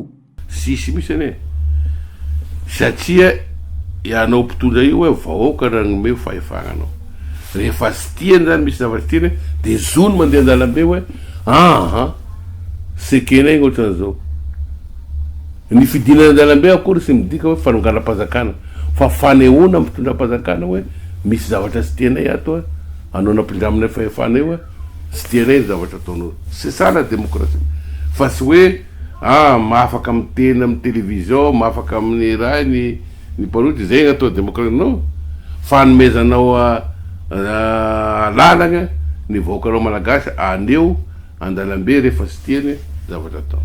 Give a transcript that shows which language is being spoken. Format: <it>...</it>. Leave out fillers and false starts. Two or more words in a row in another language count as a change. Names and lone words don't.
<mg>Sisy misy ane satria ianao mpitondra io hoe vahoaka ragnome fahefagnanao rehefa sy tiany zany misy zavatra tiany de zony mandeha an-dalambe hoe sekena igny ohatran'izao ny fidinana an-dalambe akory sy midika hoe fanonganam-pazakana fa fanehoana mpitondram-pazakana hoe misy zavatra sy tianay ato anao nampindramina fahefanay hoe sy tianay zavatra ataonao.</mg> <fr>C'est ça la démocratie.</fr> <mg>Fa sy hoe mahafaka miteny amin'ny télévision mahafaka amin'ny raha ny parody zay gn'atao démocratie no fanomezanao lalagna ny vahoakanao malagasy aneo an-dalambe rehefa sy tiany zavatra atao.</mg>